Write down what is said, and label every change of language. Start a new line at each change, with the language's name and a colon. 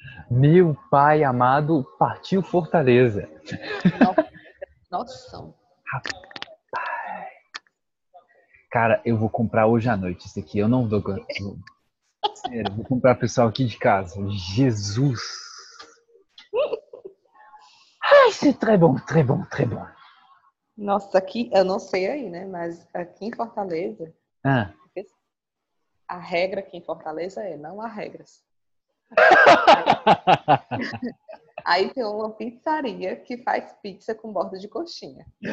Portuguese: Meu pai amado partiu Fortaleza. Noção. Cara, eu vou comprar hoje à noite isso aqui. Eu não dou. Sério, vou comprar pro pessoal aqui de casa. Jesus!
French: Ai, c'est très bon, très bon, très bon.
Portuguese: Nossa, aqui, eu não sei aí, né? Mas aqui em Fortaleza, a regra aqui em Fortaleza não há regras. Aí tem uma pizzaria que faz pizza com borda de coxinha.